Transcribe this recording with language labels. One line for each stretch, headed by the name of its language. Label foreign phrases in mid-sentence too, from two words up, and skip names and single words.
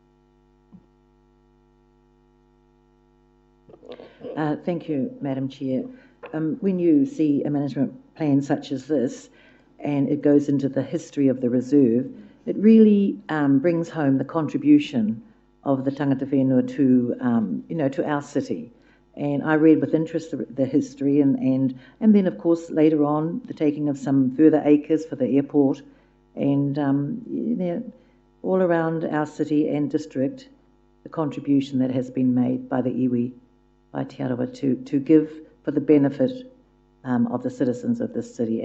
English: Thank you, Madam Chair. When you see a management plan such as this, and it goes into the history of the reserve, it really brings home the contribution of the
Māori: tangata whenua
English: to our city. And I read with interest the history, and then, of course, later on, the taking of some further acres for the airport, and all around our city and district, the contribution that has been made by the iwi, by Te Arawa, to give for the benefit of the citizens of this city.